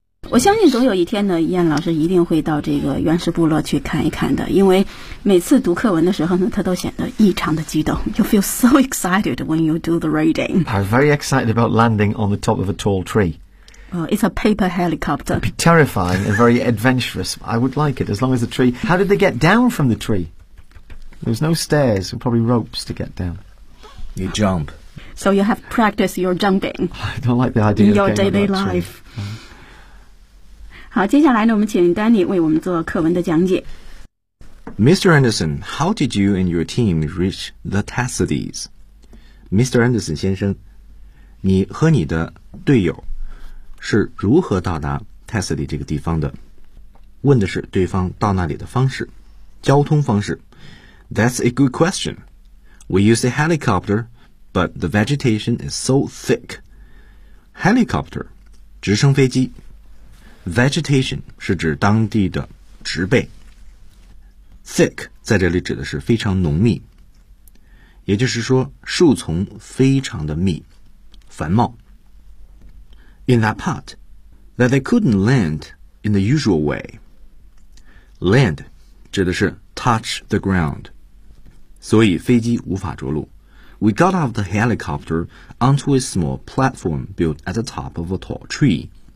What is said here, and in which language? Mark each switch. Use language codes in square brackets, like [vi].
[zh] 我相信总有一天呢，燕老师一定会到这个原始部落去看一看的，因为每次读课文的时候呢，他都显得异常的激动。 [en] You feel so excited when you do the reading. I was very excited about landing on the top of a tall tree. It's a paper helicopter. It'd be terrifying and very adventurous. I would like it, as long as the tree... How did they get down from the tree? There's no stairs, probably ropes to get down. You jump. So you have practiced your jumping. I don't like the idea of getting tree. In your daily life. [zh] 好，接下来呢，我们请 Danny 为我们做课文的讲解。 [en] Mr. Anderson, how did you and your team reach the Tassadis? [zh] Mr. Anderson 先生，你和你的队友是如何到达 Tassadi 这个地方的？问的是对方到那里的方式，交通方式。 [en] That's a good question. We use a helicopter, but the vegetation is so thick. [zh] Helicopter, 直升飞机。Vegetation 是指当地的植被。 Thick 在这里指的是非常浓密，也就是说树丛非常的密，繁茂。 [en] In that part, that they couldn't land in the usual way. [zh] Land 指的是 [en] touch the ground. [zh] 所以飞机无法着陆。 [en] We got off the helicopter onto a small platform built at the top of a tall tree.